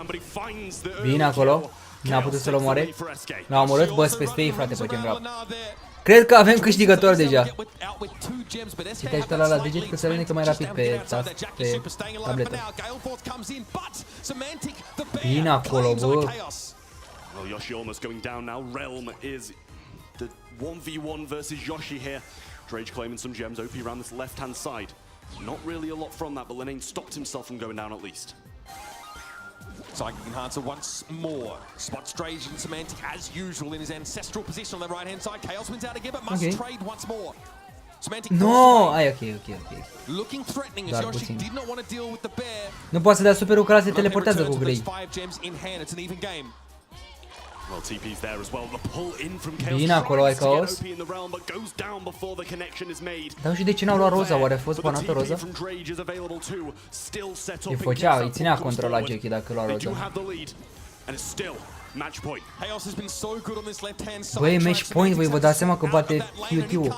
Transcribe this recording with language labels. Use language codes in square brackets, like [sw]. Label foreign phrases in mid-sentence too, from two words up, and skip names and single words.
[ro] Bine acolo. N-a putut să-l omoare. L-a omorât, bă, peste ei, frate, pe general. Cred că avem câștigător deja. Și te ajută la deget că se ridică mai rapid pe tabletă. Bine acolo, bă. [en] Well, Yoshi almost going down now. Realm is the 1v1 versus Yoshi here. Drage claiming some gems. OP around this left-hand side. Not really a lot from that, but Lenane stopped himself from going down at least. Psychic Enhancer once more. Spots Drage and Semantic as usual in his ancestral position on the right-hand side. Chaos wins out again, but must trade once more. Semantic [ro] no, ai ok. [en] Looking threatening as Yoshi did not want to deal with the bear. [ro] Nu poate să dea superul că ăla se teleportează cu Grey. [en] Well, TP's there as well. The pull in from Chaos. [ro] Bine acolo, ai Chaos. Dar și de ce n-au luat Roza? Oare a fost banată Roza? Îi făcea, îi ținea control la Jackie dacă lua Roza. Băi, [en] match point, [ro] voi vă dați seama că bate QT-ul.